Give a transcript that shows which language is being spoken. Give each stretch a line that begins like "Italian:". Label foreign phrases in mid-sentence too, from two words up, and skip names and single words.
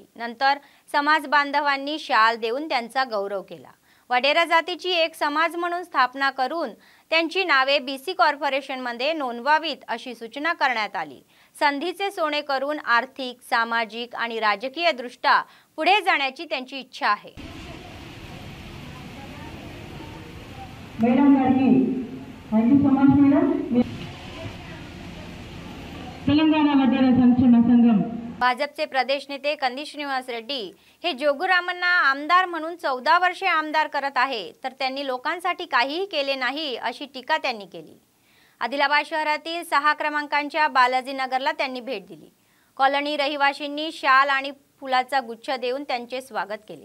Marathi: नंतर समाज बांधवांनी शाल देऊन त्यांचा गौरव केला। वडेरा जातीची एक समाज म्हणून स्थापना करून त्यांची नावे बीसी कॉर्पोरेशन मध्ये नोंदवावीत अशी सूचना करण्यात आली। संधीचे सोने करून आर्थिक, सामाजिक आणि राजकीय दृष्ट्या पुढे जाण्याची त्यांची इच्छा आहे।
Telugu: మేడం గారికి
English: thank you so much madam.
Telugu: తెలంగాణ వడ్డేర సంక్షేమ సంఘం
Marathi: भाजपचे प्रदेश नेते कंदी श्रीनिवास रेड्डी हे जोगुरामन्ना आमदार म्हणून 14 वर्षे आमदार करत आहे, तर त्यांनी लोकांसाठी काहीही केले नाही अशी टीका त्यांनी केली। आदिलाबाद शहरातील 6 क्रमांकांच्या बालाजी नगरला त्यांनी भेट दिली। कॉलनी रहिवाशींनी शाल आणि फुलाचा गुच्छ देऊन त्यांचे स्वागत केले।